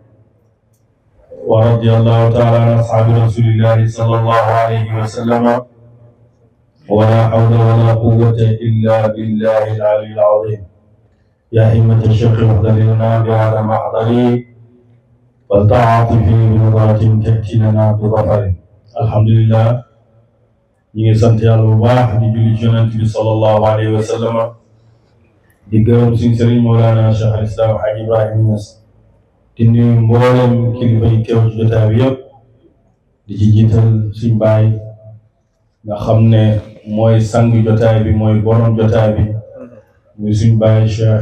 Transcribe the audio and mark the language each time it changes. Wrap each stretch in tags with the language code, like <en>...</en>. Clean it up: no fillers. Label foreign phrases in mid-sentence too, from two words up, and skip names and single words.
<ar>ورضي الله تعالى عن أصحاب رسول الله صلى الله عليه وسلم ولا حول ولا قوة إلا بالله العلي العظيم. يا همة الشيخ احضر لنا بهذا محضري فلتعاطفي بنظرة تأتي لنا بظفر. الحمد لله</ar> <wo>ñi ngi sant yàlla bu baax di julli ci yonent bi</wo> <ar>صلى الله عليه وسلم</ar> <wo>di gërëm suñu sëriñ Mawlana Cheikh al Islam Hadj Ibrahima Niass di nuyu mboolem kilifa yi teew ci jotaay bi yëpp di ci jiital suñ baay nga xam ne mooy sang jotaay bi mooy borom jotaay bi muy suñ baay Cheikh</wo>